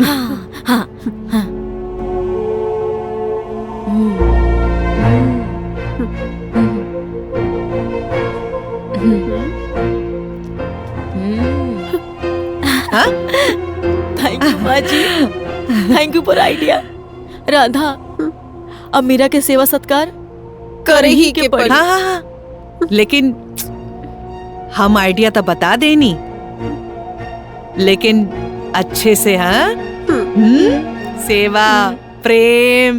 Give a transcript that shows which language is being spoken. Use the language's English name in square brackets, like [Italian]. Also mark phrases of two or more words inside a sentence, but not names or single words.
[Bhojpuri] हाँ हाँ। [English] Thank you [Bhojpuri] माँ जी, [English] Thank you for idea. [Bhojpuri] राधा, अब मीरा के सेवा सत्कार करे ही के पड़ी। हाँ, लेकिन हम आइडिया तो बता देनी, लेकिन अच्छे से। हाँ, सेवा प्रेम।